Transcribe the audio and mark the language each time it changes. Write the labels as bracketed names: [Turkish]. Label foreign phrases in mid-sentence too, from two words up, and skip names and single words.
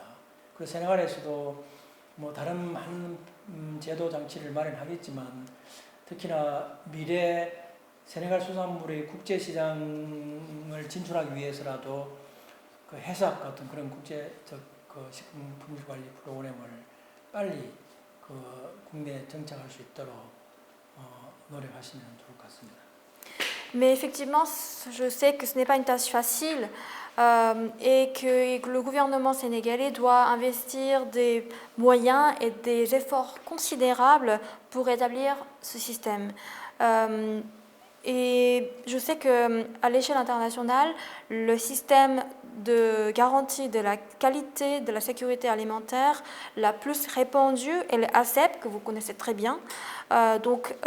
[Korean] 그래서 세네갈에서도 다른 많은 제도 장치를 마련하겠지만 특히나 미래 세네갈 수산물의 국제 시장을 진출하기 위해서라도 해썹 같은 그런 국제적 식품 품질 관리 프로그램을 빨리 국내에 정착할 수 있도록 노력하시면 좋을 것 같습니다. [French] Mais effectivement, je sais que ce n'est pas une tâche facile et que le gouvernement sénégalais doit investir des moyens et des efforts considérables pour établir ce système. Et je sais qu'à l'échelle internationale, le système de garantie de la qualité de la sécurité alimentaire la plus répandue est le ASEP, que vous connaissez très bien.